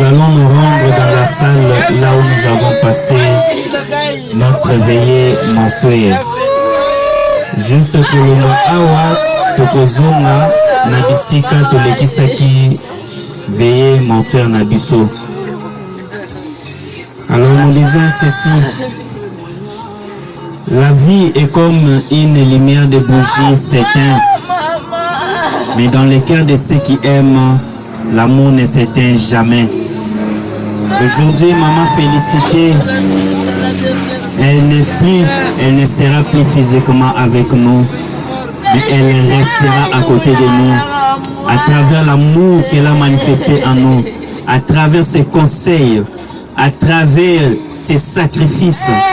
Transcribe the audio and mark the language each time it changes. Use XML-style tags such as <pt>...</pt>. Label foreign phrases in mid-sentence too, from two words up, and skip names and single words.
<fr>allons nous rendre dans la salle là où nous avons passé notre veillée mortuaire. Juste pour le mot</fr> <ln>awa, tokozonga na bisika tolekisaki</ln> <fr>veillée mortuaire</fr> <ln>na biso.</ln> <fr>Alors nous disons ceci. La vie est comme une lumière de bougie s'éteint. Mais dans le cœur de ceux qui aiment, l'amour ne s'éteint jamais. Aujourd'hui, maman Félicité, elle ne sera plus physiquement avec nous, mais elle restera à côté de nous, à travers l'amour qu'elle a manifesté en nous, à travers ses conseils, à travers ses sacrifices.</fr>